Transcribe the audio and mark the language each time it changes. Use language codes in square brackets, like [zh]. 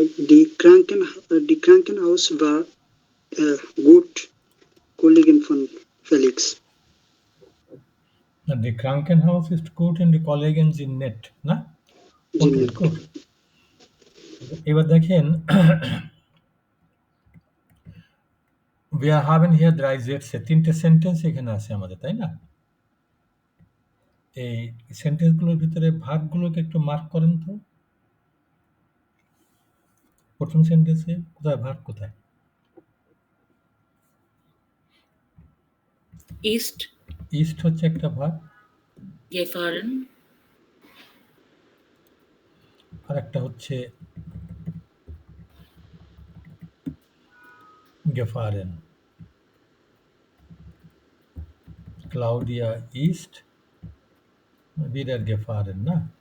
[de] Die Krankenhaus war gut Kollegen von Felix. Die Krankenhaus ist gut und die Kollegen sind nett, না? [bn] জি, [en] Okay, good. [bn] এবার দেখেন [de] wir haben hier 3 Sätze, [bn] 3 টে sentence এখানে আছে আমাদের, তাই না? এই সেন্টেন্সগুলোর ভিতরে ভার্বগুলোকে একটু মার্ক করেন তো। প্রথম সেন্টেন্সে কোথায় ভার্ব কোথায়? [de] Ist [bn] ইস্ট হচ্ছে একটা ভার্ব, [de] gefahren, [bn] আর একটা হচ্ছে gefahren. [de] Claudia ist wieder gefahren, না?